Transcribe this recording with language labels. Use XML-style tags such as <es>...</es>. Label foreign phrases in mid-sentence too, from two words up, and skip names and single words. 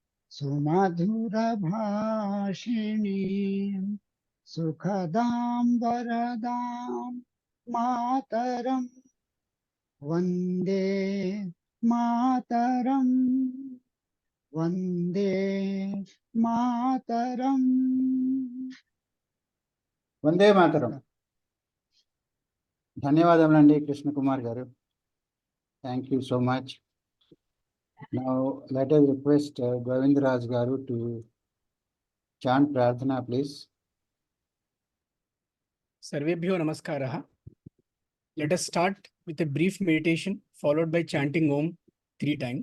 <sa>सुमधुरभाषिणीं सुखदां वरदां मातरं वन्दे मातरं वन्दे मातरं। वन्दे मातरम्.</sa> <te>ధన్యవాదములండి కృష్ణ కుమార్ గారు.</te> <en>Thank you so much. Now let us request Govindraj garu to chant Prarthana, please.</en> <sa>सर्वेभ्यो नमस्कारः.</sa> <en>Let us start with a brief meditation followed by chanting Om 3 times.</en>